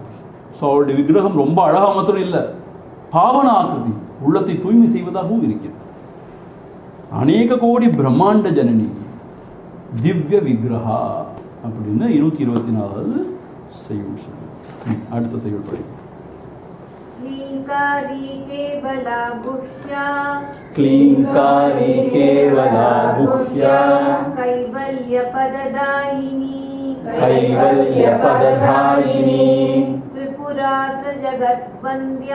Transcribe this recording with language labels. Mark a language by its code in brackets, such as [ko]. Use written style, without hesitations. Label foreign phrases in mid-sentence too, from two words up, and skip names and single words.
[ta] ஸோ அவளுடைய விக்கிரகம் ரொம்ப அழகாக மாத்திரம் இல்லை, பாவனாகிருதி, உள்ளத்தை தூய்மை செய்வதாகவும் இருக்கிறது. [sa] अनेक कोटि ब्रह्माण्ड जननी दिव्य विग्रहा [ta] அப்படின்னு 224வது செய்யுள் சொல்லு. அடுத்த செய்யுள் படி. [sa] क्लींकारी केवला गुह्या, क्लींकारी केवला गुह्या, कैवल्य पददायिनी, कैवल्य पददायिनी, त्रिपुरा त्रिजगद्वन्द्या,